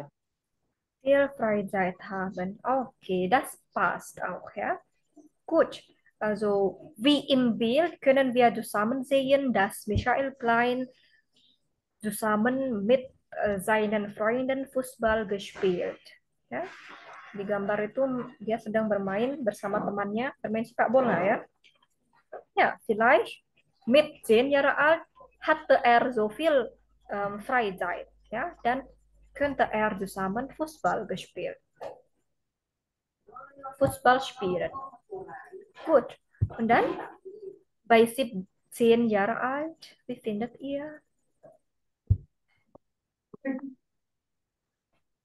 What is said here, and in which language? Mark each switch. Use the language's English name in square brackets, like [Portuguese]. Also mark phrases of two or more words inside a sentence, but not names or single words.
[German] Viel Freizeit haben. Okay, das passt auch, ja. Gut. Also, wie im Bild können wir zusammen sehen, dass Michael Klein zusammen mit seinen Freunden Fußball gespielt. [Indonesian] Ya. Di gambar itu dia sedang bermain bersama temannya, bermain sepak bola ya. [German] Ja, vielleicht mit 10 Jahre alt hatte er so viel Freizeit, ja, dann könnte er zusammen Fußball gespielt. Fußball spielen. Gut. Und dann bei 17 Jahre alt, wie findet ihr?